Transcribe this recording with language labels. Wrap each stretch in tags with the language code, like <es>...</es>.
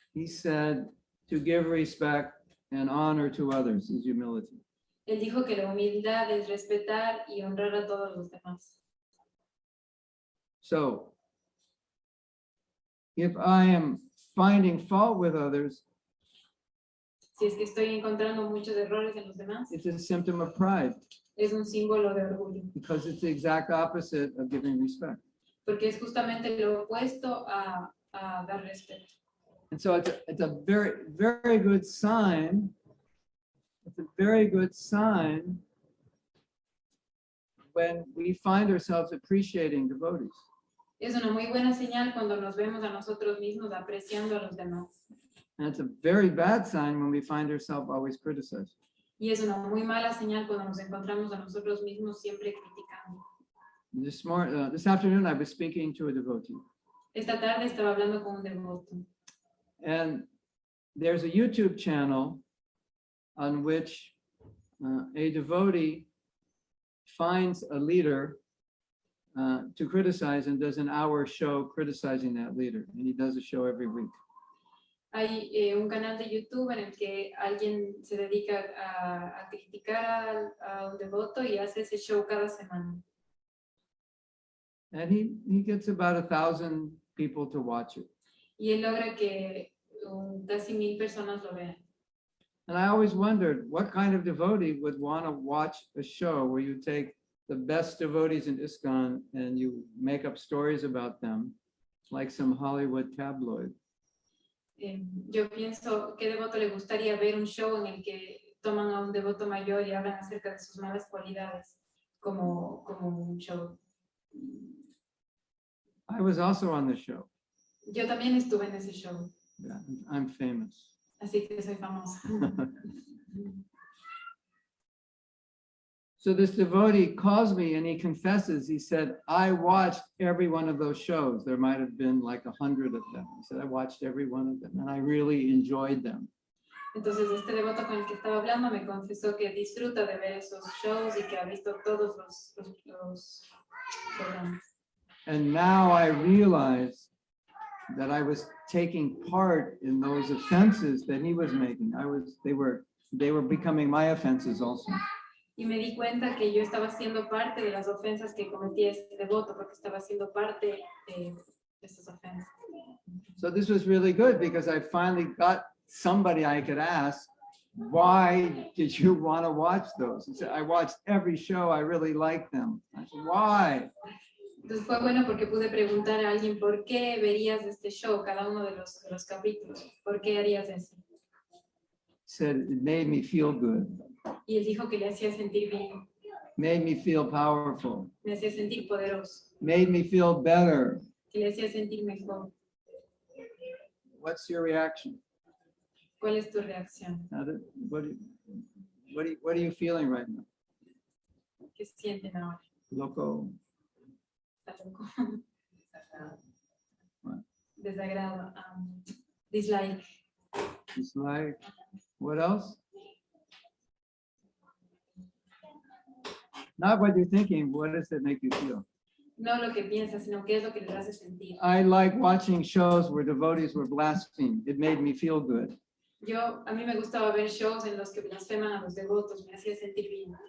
<en>He said to give respect and honor to others is humility.</en> <es>Él dijo que la humildad es respetar y honrar a todos los demás.</es> <en>So, if I am finding fault with others,</en> <es>Si es que estoy encontrando muchos errores en los demás,</es> <en>it's a symptom of pride</en> <es>es un símbolo de orgullo.</es> <en>because it's the exact opposite of giving respect.</en> <es>Porque es justamente lo opuesto a dar respeto.</es> <en>And so it's a very, very good sign. It's a very good sign when we find ourselves appreciating devotees.</en> <es>Es una muy buena señal cuando nos vemos a nosotros mismos apreciando a los demás.</es> <en>And it's a very bad sign when we find ourselves always criticizing.</en> <es>Y es una muy mala señal cuando nos encontramos a nosotros mismos siempre criticando.</es> <en>This afternoon, I was speaking to a devotee.</en> <es>Esta tarde estaba hablando con un devoto.</es> <en>And there's a YouTube channel on which a devotee finds a leader to criticize and does an hour show criticizing that leader. And he does a show every week.</en> <es>Hay un canal de YouTube en el que alguien se dedica a criticar a un devoto y hace ese show cada semana.</es> <en>And he gets about 1,000 people to watch it.</en> <es>Y él logra que casi 1000 personas lo vean.</es> <en>And I always wondered what kind of devotee would want to watch a show where you take the best devotees in ISKCON and you make up stories about them like some Hollywood tabloid.</en> <es>Yo pienso, ¿qué devoto le gustaría ver un show en el que toman a un devoto mayor y hablan acerca de sus malas cualidades como un show?</es> <en>I was also on the show.</en> <es>Yo también estuve en ese show.</es> <en>Yeah, I'm famous.</en> <es>Así que soy famosa.</es> <en>So this devotee calls me and he confesses, he said, I watched every one of those shows. There might have been like 100 of them. He said, I watched every one of them and I really enjoyed them.</en> <es>Entonces este devoto con el que estaba hablando me confesó que disfruta de ver esos shows y que ha visto todos los programas.</es> <en>And now I realize that I was taking part in those offenses that he was making. They were becoming my offenses also.</en> <es>Y me di cuenta que yo estaba siendo parte de las ofensas que cometía este devoto, porque estaba siendo parte de esas ofensas.</es> <en>So this was really good because I finally got somebody I could ask, why did you want to watch those? He said, I watched every show, I really liked them. I said, why?</en> <es>Entonces fue bueno porque pude preguntar a alguien, ¿por qué verías este show, cada uno de los capítulos? ¿Por qué harías eso?</es> <en>He said, it made me feel good.</en> <es>Y él dijo que le hacía sentir bien,</es> <en>Made me feel powerful.</en> <es>me hacía sentir poderoso,</es> <en>Made me feel better.</en> <es>que le hacía sentir mejor.</es> <en>What's your reaction?</en> <es>¿Cuál es tu reacción?</es> <en>What are you feeling right now?</en> <es>¿Qué sienten ahora? Loco. ¿Está loco?</es> <en>What?</en> <es>Desagrado, dislike.</es> <en>Dislike. What else? Not what you're thinking, what does it make you feel?</en> <es>No lo que piensas, sino qué es lo que les hace sentir.</es> <en>I like watching shows where devotees were blasphemed. It made me feel good.</en> <es>A mí me gustaba ver shows en los que blasfeman a los devotos, me hacía sentir bien.</es>